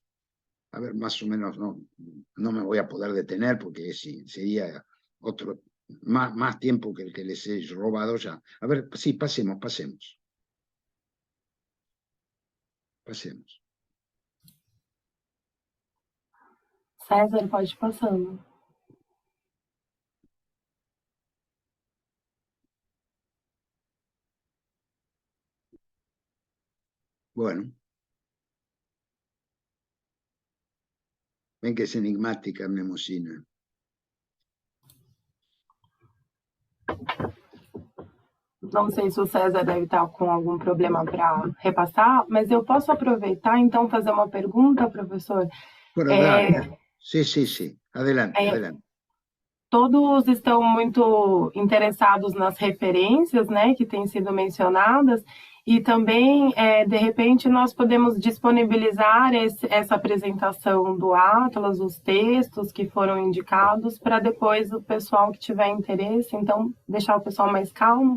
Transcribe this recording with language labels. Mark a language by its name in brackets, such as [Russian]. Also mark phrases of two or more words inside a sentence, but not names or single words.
[Spanish] A ver, más o menos no me voy a poder detener porque sería más tiempo que el que les he robado ya. A ver, sí, pasemos. César, [Portuguese] pode ir passando. [Spanish] Bueno. Ven que es enigmática, me emociona. [Portuguese] Não sei se o César deve estar com algum problema para repassar, mas eu posso aproveitar, então, fazer uma pergunta, professor? [Spanish] Bueno, dale. Sí. Adelante. [Portuguese] Todos estão muito interessados nas referências, né, que têm sido mencionadas, e também, de repente, nós podemos disponibilizar essa apresentação do Atlas, os textos que foram indicados, para depois o pessoal que tiver interesse, então, deixar o pessoal mais calmo?